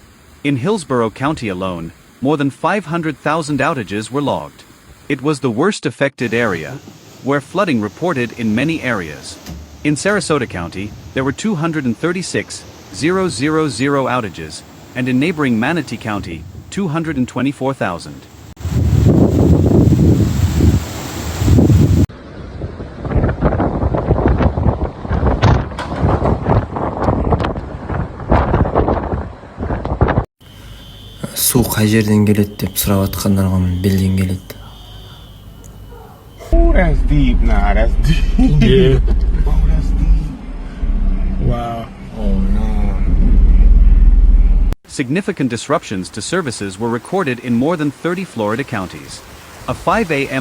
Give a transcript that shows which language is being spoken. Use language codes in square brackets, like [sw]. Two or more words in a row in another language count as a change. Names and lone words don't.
[en] In Hillsborough County alone, more than 500,000 outages were logged. It was the worst affected area, where flooding reported in many areas. In Sarasota County, there were 236,000 outages, and in neighboring Manatee County, 224,000. [ky] Суу кай жерден келет деп сурап аткандарга билген келет. [en] Oh, that's deep. Nah, that's deep. Yeah. Oh, that's deep. Wow. Oh, no. Significant disruptions to services were recorded in more than 30 Florida counties. A 5 a.m.